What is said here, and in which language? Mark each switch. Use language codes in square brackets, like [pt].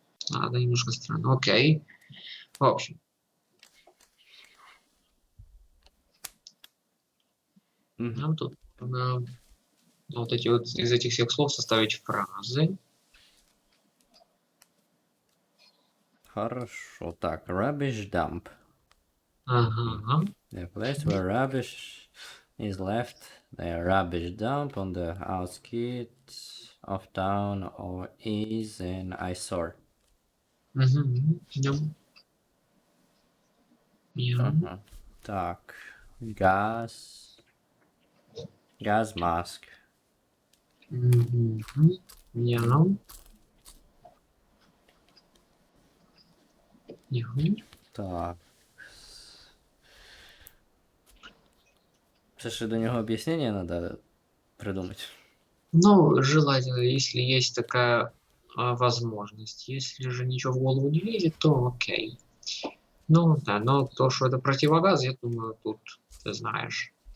[ru] Да, немножко странно, окей. В общем. Нам тут нужно вот эти вот из этих всех слов составить фразы. Хорошо. [en] Так, rubbish dump. [ru] Ага. [en] The place where rubbish is left, the rubbish dump on the outskirts of town or is an eyesore. [ru] Угу. Ага. [en] Так, gas mask. [ru] Угу. Так. [uk] Це ще до нього об'яснення надо придумать. [ru] Ну, желательно, если есть такая возможность. Если же ничего в голову не лезет, то окей. Ну, да, но то, что это противогаз, я думаю, тут ты знаешь.